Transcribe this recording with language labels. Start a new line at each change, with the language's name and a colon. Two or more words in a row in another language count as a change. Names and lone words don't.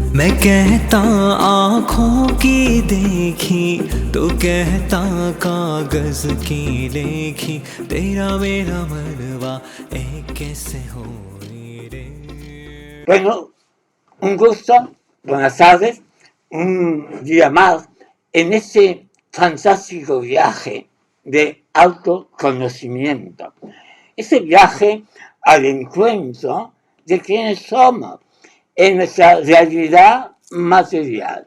Hindi: मैं कहता आँखों की देखी तो कहता कागज की लेखी तेरा मेरा मनवा एक कैसे हो रे.
Spanish: Bueno, un gusto, buenas tardes, un día más en ese fantástico viaje de autoconocimiento, ese viaje al encuentro de quienes somos en nuestra realidad material.